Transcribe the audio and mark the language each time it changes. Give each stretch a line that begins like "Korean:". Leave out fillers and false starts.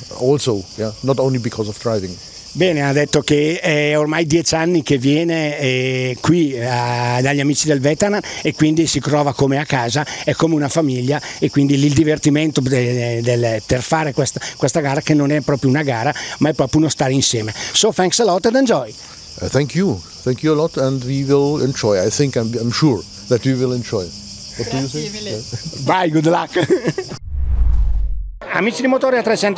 English: Also, yeah, not only because of driving.
Italian: Bene, ha detto che è ormai 10 anni che viene qui dagli amici del Vetana, e quindi si trova come a casa, è come una famiglia, e quindi il divertimento per fare questa gara, che non è proprio una gara, ma è proprio uno stare insieme.
English: So thanks a lot and enjoy. Thank you a lot, and we will enjoy. I think I'm sure that we will enjoy. What do you think? Bye, good luck. Amici di Motore a 360.